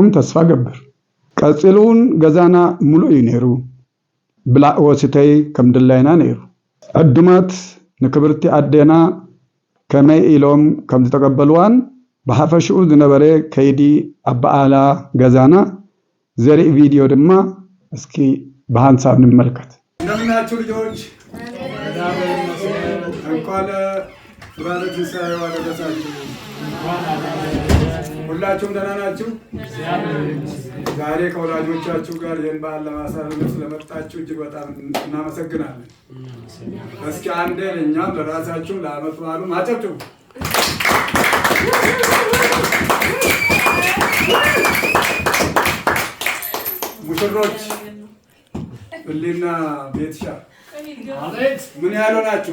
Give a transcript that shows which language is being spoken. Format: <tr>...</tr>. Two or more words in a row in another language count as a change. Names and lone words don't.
<ti>ተስፋ ገብር ቀፂሉውን ገዛና ሙሉእ እዩ ነይሩ ብላዕ ወስተይ ከም ድላይና ነይሩ ዕዱማት ንክብርቲ ኣዴና ከመይ ኢሎም ከም ዝተቀበልዋን ብሓፈሽኡ ዝነበረ ከይዲ ኣበዓላ ገዛና ዘርኢ ቪድዮ ድማ እስኪ በሃንሳብ እንመልከት።</ti> <am>እንደምናችሁ ልጆች እንኳን ለብርሃነ ትንሣኤው አደረሳችሁ። ሁላችሁም ደህና ናችሁ? ዛሬ ከወላጆቻችሁ ጋር ይህን በዓል ለማሳለፍ ስለመጣችሁ እጅግ በጣም እናመሰግናለን። እስኪ አንዴ ለእኛም ለራሳችሁም ለዓመት በዓሉ አጨብጭቡ። ሙሽሮች እሊና ቤትሻ ምን ያህል ሆናችሁ?</am>